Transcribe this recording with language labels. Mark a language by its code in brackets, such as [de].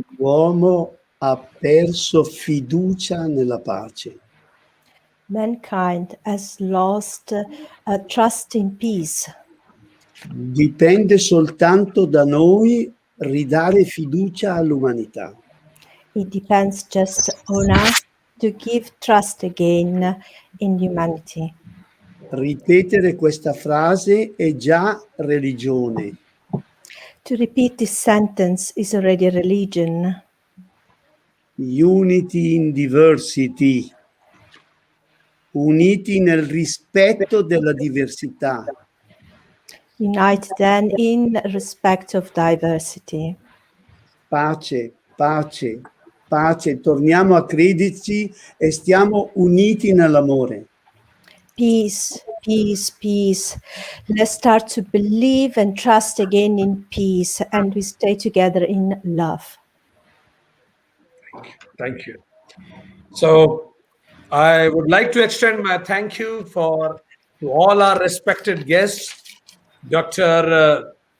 [it] l'uomo ha perso fiducia nella pace. [en] Mankind has lost trust in peace. [it] Dipende soltanto da noi ridare fiducia all'umanità. [en] It depends just on us to give trust again in humanity. [it] Ripetere questa frase è già religione. [en] To repeat this sentence is already a religion. Unity in diversity. [it] Uniti nel rispetto della diversità. [en] Unite then in respect of diversity. [it] Pace, pace, pace. Torniamo a crederci e stiamo uniti nell'amore. [en] Peace, peace, peace. Let's start to believe and trust again in peace, and we stay together in love. Thank you. So I would like to extend my thank you to all our respected guests, Dr.